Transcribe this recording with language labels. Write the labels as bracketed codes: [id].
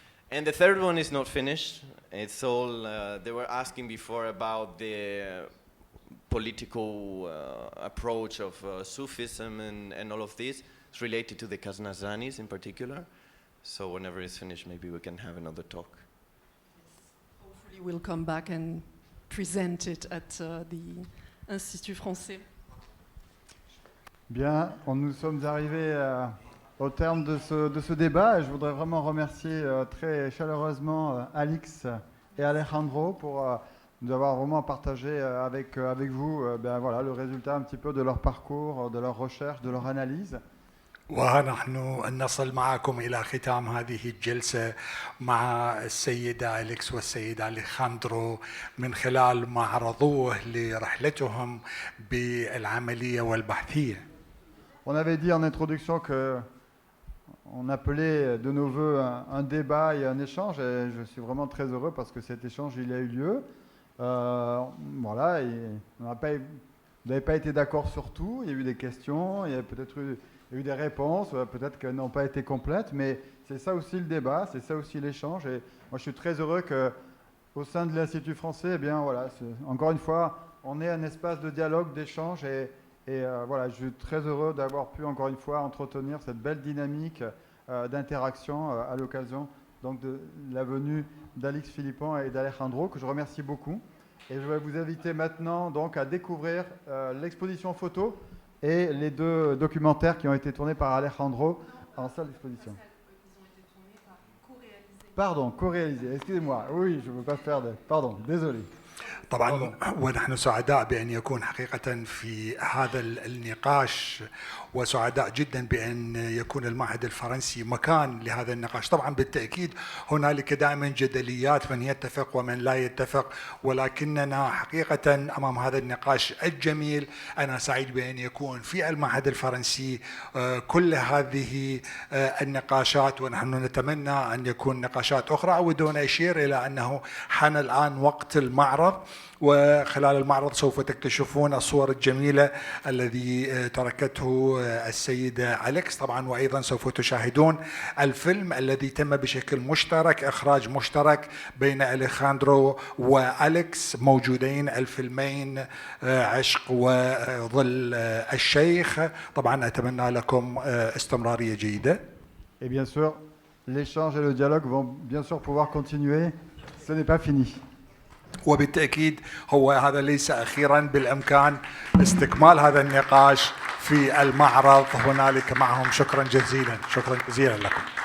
[en] And the third one is not finished. It's all, they were asking before about the political approach of Sufism and all of this. It's related to the Ghaznazanis in particular. So whenever it's finished, maybe we can have another talk. Hopefully we'll come back and present it at the Institut français. [fr] Bien, nous sommes arrivés au terme de ce débat et je voudrais vraiment remercier très chaleureusement Alix et Alejandro pour nous avoir vraiment partagé avec vous voilà, le résultat un petit peu de leur parcours, de leur recherche, de leur analyse. [ar] ونحن نصل معكم إلى ختام هذه الجلسة مع السيدة أليكس والسيد أليخاندرو من خلال ما عرضوه لرحلتهم بالعملية والبحثية. [fr] On avait dit en introduction qu'on appelait de nos voeux un débat et un échange et je suis vraiment très heureux parce que cet échange il a eu lieu. Voilà, et vous n'avez pas été d'accord sur tout, il y a eu des questions, il y a peut-être eu des réponses, peut-être qu'elles n'ont pas été complètes, mais c'est ça aussi le débat, c'est ça aussi l'échange. Et moi, je suis très heureux qu'au sein de l'Institut français, eh bien, voilà, encore une fois, on ait un espace de dialogue, d'échange. Et voilà, je suis très heureux d'avoir pu, encore une fois, entretenir cette belle dynamique d'interaction à l'occasion donc, de la venue d'Alix Philippon et d'Alejandro, que je remercie beaucoup. Et je vais vous inviter maintenant donc, à découvrir l'exposition photo et les deux documentaires qui ont été tournés par Alejandro en salle d'exposition. Ils ont été tournés par co-réalisés. Pardon, co-réalisés, excusez-moi. Oui, je ne veux pas faire de... Pardon, désolé. [ar] طبعا ونحن سعداء بأن يكون حقيقة في هذا النقاش وسعداء جدا بأن يكون المعهد الفرنسي مكان لهذا النقاش. طبعا بالتأكيد هنالك دائما جدليات من يتفق ومن لا يتفق ولكننا حقيقة أمام هذا النقاش الجميل. أنا سعيد بأن يكون في المعهد الفرنسي كل هذه النقاشات ونحن نتمنى أن يكون نقاشات أخرى. أود أن أشير إلى أنه حان الآن وقت المعرض وخلال المعرض سوف تكتشفون الصور الجميلة الذي تركته السيدة أليكس طبعا وأيضا سوف تشاهدون الفيلم الذي تم بشكل مشترك إخراج مشترك بين أليخاندرو وأليكس موجودين الفيلمين عشق وظل الشيخ. طبعا أتمنى لكم استمرارية جيدة. [fr] Et bien sûr, l'échange et le dialogue vont bien sûr pouvoir continuer. Ce n'est pas fini. [ar] وبالتأكيد هو هذا ليس أخيرا بالإمكان استكمال هذا النقاش في المعرض هنالك معهم. شكرا جزيلا لكم.